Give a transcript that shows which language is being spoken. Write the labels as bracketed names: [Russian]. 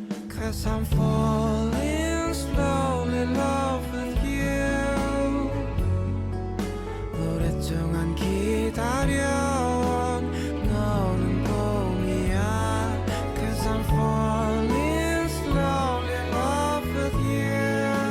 [English] Cause I'm falling slowly in love with you. [Korean] 오랫동안 기다려온 너는 봄이야. [English] Cause I'm falling slowly in love with you.